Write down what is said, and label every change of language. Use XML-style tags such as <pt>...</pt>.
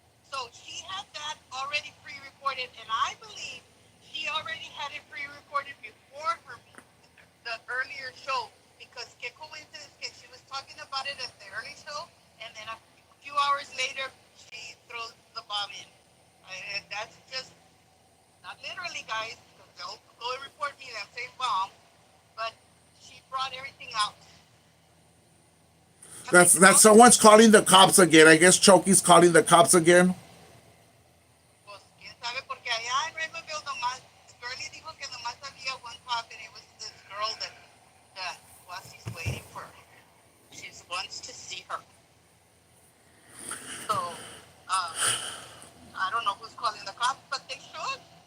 <en>So she had that already pre-recorded, and I believe she already had it pre-recorded before the earlier show, because</en> <es>qué</es> <en>coincidence</en> <es>que</es> <en>she was talking about it at the early show, and then a few hours later she throws the bomb in. And that's just not literally, guys, because they'll go and report me that same bomb, but she brought everything out. That's someone's calling the cops again. I guess Choki's calling the cops again.</en> <es>Pues quién sabe, porque allá en Ravenville nomás, Girlie dijo que nomás había</es> <en>one cop, and it was this girl that Wasi's waiting for. She wants to see her. So, I don't know who's calling the cops, but they should.</en>